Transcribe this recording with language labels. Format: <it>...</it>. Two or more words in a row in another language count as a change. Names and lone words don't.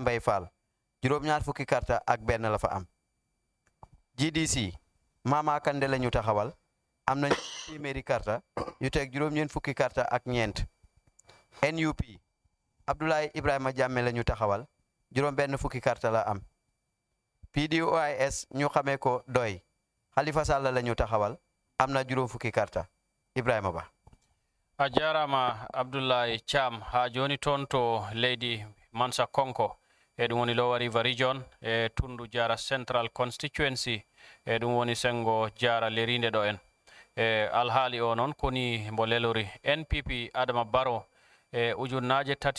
<wo>Mbay Fall juróom-ñaar fukki karta ak benn la fa am GDC Mama Kande la ñu taxawal am na téeméeri karta yu teg juróom-ñeent fukki karta ak ñeent NUP Abdoulaye Ibrahima Jammeh la ñu taxawal juróom benn fukki karta la am PDOIS ñu xamee ko doy Halifa Sallah la ñu taxawal am na juróom fukki karta Ibrahima Ba</wo> <ff>a jarama Abdoulaye Cham ha joni toon to leydi Mansa Konko e ɗum woni Lower River Region e tundu Jara Central Constituency e ɗum woni sengo Jara lerinde ɗo en e alhaali o noon koni mbo lelori NPP Adama Barrow e ujunnaje</ff>